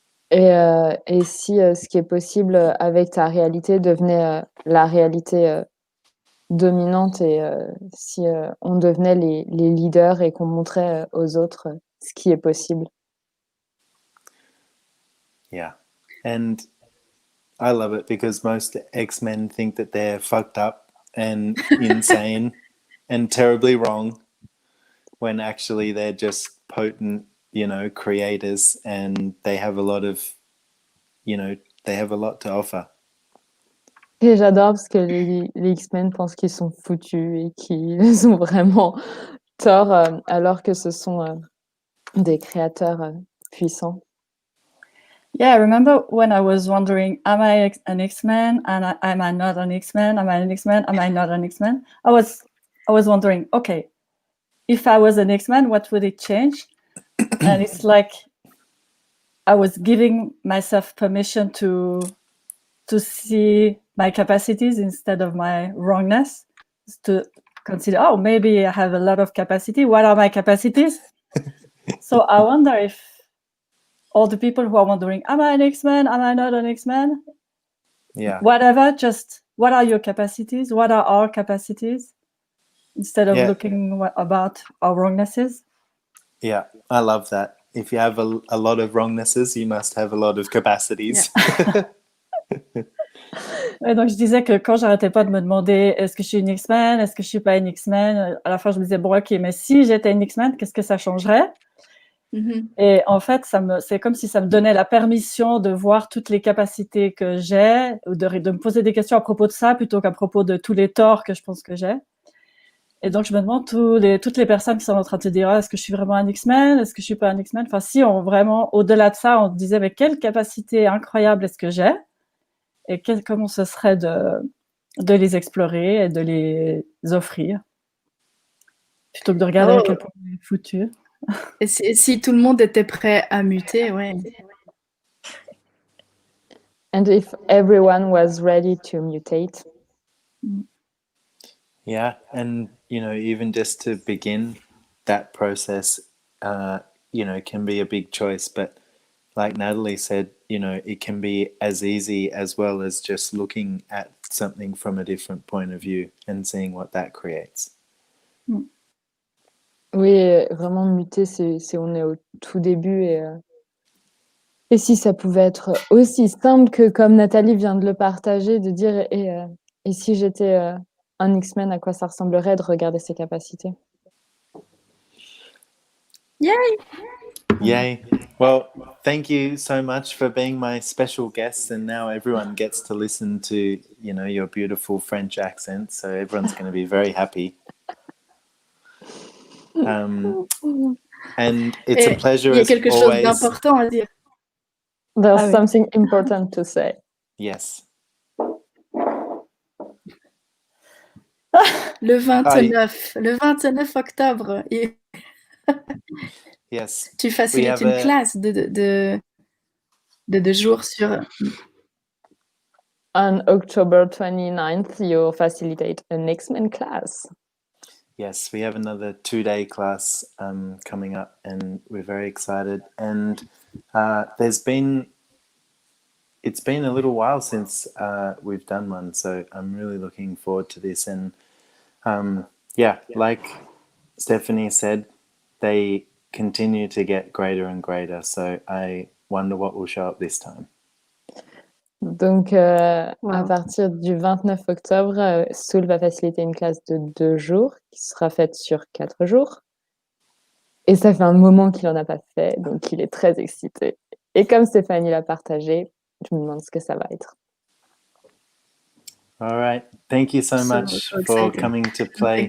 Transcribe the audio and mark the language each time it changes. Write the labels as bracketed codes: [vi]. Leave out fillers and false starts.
[fr] Et si ce qui est possible avec ta réalité devenait la réalité dominante, et si on devenait les leaders et qu'on montrait aux autres ce qui est possible. [en] Yeah. And I love it because most X-Men think that they're fucked up and insane and terribly wrong when actually they're just potent, you know, creators, and they have a lot of, you know, they have a lot to offer. [fr] Et j'adore parce que les X-Men pensent qu'ils sont foutus et qu'ils ont vraiment tort, alors que ce sont des créateurs puissants. [en] Yeah, I remember when I was wondering, am I an X-Men? And am I not an X-Men? Am I an X-Men? Am I not an X-Men? I was wondering, okay, if I was an X-Men, what would it change? And it's like I was giving myself permission to see my capacities instead of my wrongness, to consider, oh, maybe I have a lot of capacity. What are my capacities? So I wonder if all the people who are wondering, am I an X-Men? Am I not an X-Men? Yeah. Whatever, just what are your capacities? What are our capacities? Instead of looking about our wrongnesses. Yeah, I love that. If you have a lot of wrongnesses, you must have a lot of capacities. Yeah. [fr] Ouais, donc je disais que quand j'arrêtais pas de me demander est-ce que je suis une X-Men, est-ce que je suis pas une X-Men, à la fin je me disais bon ok, mais si j'étais une X-Men, qu'est-ce que ça changerait? Et en fait, c'est comme si ça me donnait la permission de voir toutes les capacités que j'ai, ou de me poser des questions à propos de ça plutôt qu'à propos de tous les torts que je pense que j'ai. Et donc je me demande toutes les personnes qui sont en train de se dire est-ce que je suis vraiment un X-Men, est-ce que je suis pas un X-Men? Enfin, si on vraiment au-delà de ça, on disait mais quelle capacité incroyable est-ce que j'ai? Et comment ce serait de les explorer et de les offrir, plutôt que de regarder à quel point on est foutu. Et si tout le monde était prêt à muter, ouais. [en] And if everyone was ready to mutate. Yeah, and you know, even just to begin that process, you know, can be a big choice. But like Natalie said, you know, it can be as easy as well as just looking at something from a different point of view and seeing what that creates. [fr] Oui, vraiment muter, on est au tout début et si ça pouvait être aussi simple que comme Nathalie vient de le partager, de dire et si j'étais un X-Men, à quoi ça ressemblerait de regarder ses capacités. [en] Yay. Well, thank you so much for being my special guest. And now everyone gets to listen to, you know, your beautiful French accent. So everyone's going to be very happy. And it's a pleasure [fr] Il y a [en] as [fr] quelque chose [en] always. [fr] d'important à dire. [en] There's [fr] Ah oui. [en] something important to say. Yes. [fr] Le 29 octobre, [en] Yes. [fr] tu facilites une classe de 2 jours sur... [en] On October 29th, you facilitate an X-Men class. Yes, we have another 2-day class coming up, and we're very excited. And it's been a little while since we've done one, so I'm really looking forward to this. And yeah, like Stephanie said, they continue to get greater and greater. So I wonder what will show up this time. [fr] Donc, à partir du 29 octobre, Soul va faciliter une classe de 2 jours qui sera faite sur 4 jours. Et ça fait un moment qu'il n'en a pas fait, donc il est très excité. Et comme Stéphanie l'a partagé, je me demande ce que ça va être. [en] All right. Thank you so much for coming to play.